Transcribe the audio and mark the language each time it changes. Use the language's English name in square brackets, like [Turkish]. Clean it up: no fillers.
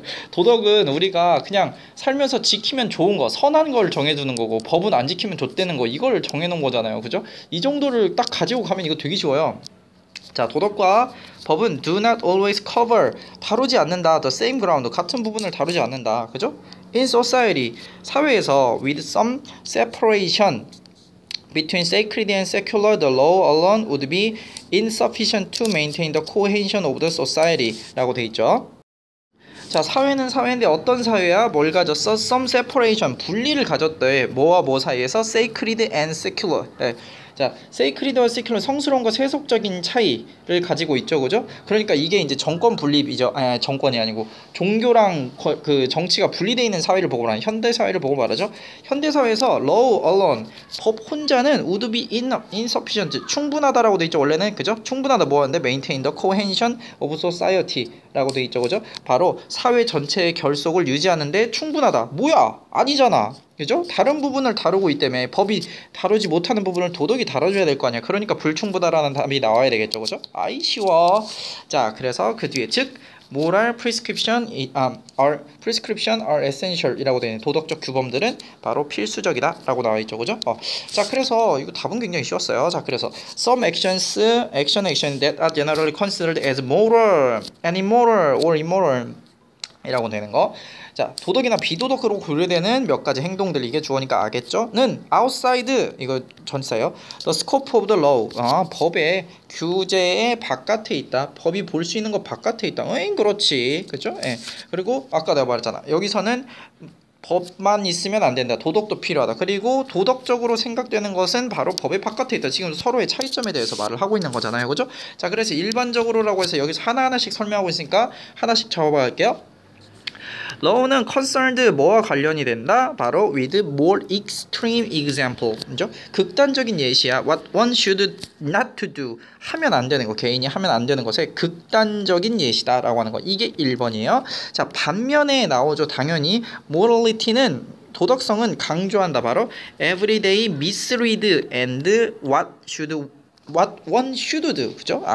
[Korean] 도덕은 우리가 그냥 살면서 지키면 좋은 거, 선한 걸 정해두는 거고, 법은 안 지키면 좆되는 거, 이걸 정해놓은 거잖아요. 그죠? 이 정도를 딱 가지고 가면 이거 되게 쉬워요. 자, 도덕과 법은 [English] do not always cover, [Korean] 다루지 않는다. [English] the same ground, [Korean] 같은 부분을 다루지 않는다. 그죠? [English] in society, [Korean] 사회에서 [English] with some separation between sacred and secular, the law alone would be insufficient to maintain the cohesion of the society [Korean] 라고 돼 있죠. 자, 사회는 사회인데 어떤 사회야? 뭘 가졌어? some separation, 분리를 가졌대. 뭐와 뭐 사이에서? sacred and secular. 네. 자, sacred와 secular, 성스러움과 세속적인 차이를 가지고 있죠, 그죠? 그러니까 이게 이제 정권 분립이죠. 정권이 아니고 종교랑 그 정치가 분리되어 있는 사회를 보고 말하는 현대 사회를 보고 말하죠. 현대 사회에서 law alone, 법 혼자는 [English] would be insufficient, [Korean] 충분하다라고 돼 있죠. 원래는 그죠? 충분하다 뭐하는데 [English] maintain the cohesion of society [Korean] 라고 돼 있죠, 그죠? 바로 사회 전체의 결속을 유지하는데 충분하다. 뭐야? 아니잖아. 그죠? 다른 부분을 다루고 있기 때문에 법이 다루지 못하는 부분을 도덕이 다뤄줘야 될 거 아니야. 그러니까 불충분하다라는 답이 나와야 되겠죠, 그죠? 아이 쉬워. 자, 그래서 그 뒤에 즉 [English] moral prescription are essential [Korean] 이라고 되는 도덕적 규범들은 바로 필수적이다 라고 나와 있죠, 그죠? 자, 그래서 이거 답은 굉장히 쉬웠어요. 자, 그래서 [English] some actions that are generally considered as moral and immoral or immoral [Korean] 이라고 되는 거. 자, 도덕이나 비도덕으로 고려되는 몇 가지 행동들, 이게 주어니까 알겠죠? 는 outside, 이거 전치사예요. [English] the scope of the law, [Korean] 법의 규제의 바깥에 있다. 법이 볼 수 있는 것 바깥에 있다. 그렇지, 그죠? 예. 그리고 아까 내가 말했잖아. 여기서는 법만 있으면 안 된다. 도덕도 필요하다. 그리고 도덕적으로 생각되는 것은 바로 법의 바깥에 있다. 지금 서로의 차이점에 대해서 말을 하고 있는 거잖아요, 그죠? 자, 그래서 일반적으로라고 해서 여기서 하나하나씩 설명하고 있으니까 하나씩 적어봐 할게요. law는 concerned 뭐와 관련이 된다? 바로 [English] with more extreme example. [Korean] 그죠? 극단적인 예시야. [English] What one should not to do. [Korean] 하면 안 되는 거. 개인이 하면 안 되는 것의 극단적인 예시다 라고 하는 거. 이게 1번이에요. 자, 반면에 나오죠. 당연히 morality는 도덕성은 강조한다. [English] 바로 everyday misread and what one should do. [Korean] 그죠?